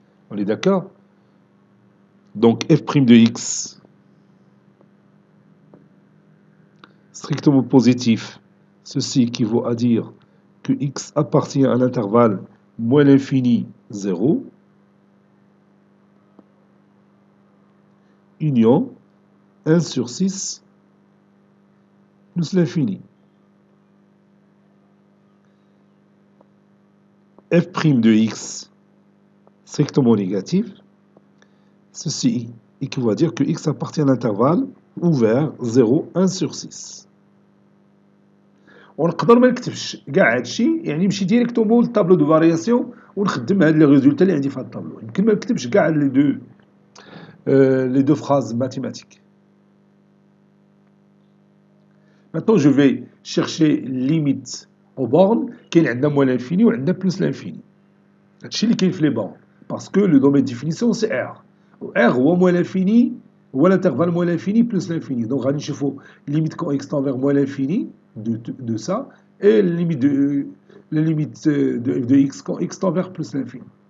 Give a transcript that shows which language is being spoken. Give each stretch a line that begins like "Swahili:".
French: On est d'accord? Donc, f' de x, strictement positif, ceci équivaut à dire que x appartient à l'intervalle moins l'infini 0, union 1 sur 6 plus l'infini. f' de x strictement négatif, ceci équivaut à dire que x appartient à l'intervalle ouvert 0, 1 sur 6.
Arabic: ونقدر ما نكتبش كاع هادشي يعني نمشي ديريكتومون للطابلو دو فارياسيون ونخدم هاد لي ريزولتا اللي عندي في هاد الطابلو يمكن ما نكتبش كاع
French: les deux phrases mathématiques. Maintenant je vais chercher limite aux bornes
Arabic: كاين عندنا
French: moins l'infini
Arabic: و عندنا
French: plus l'infini.
Arabic: هادشي اللي كاين في
French: لي bornes parce que le domaine de définition c'est R. R هو moins l'infini هو l'intervalle moins l'infini plus l'infini. Donc
Arabic: غادي نشوفوا
French: limite quand x tend vers moins l'infini de ça et la limite de f de x quand x tend vers plus l'infini.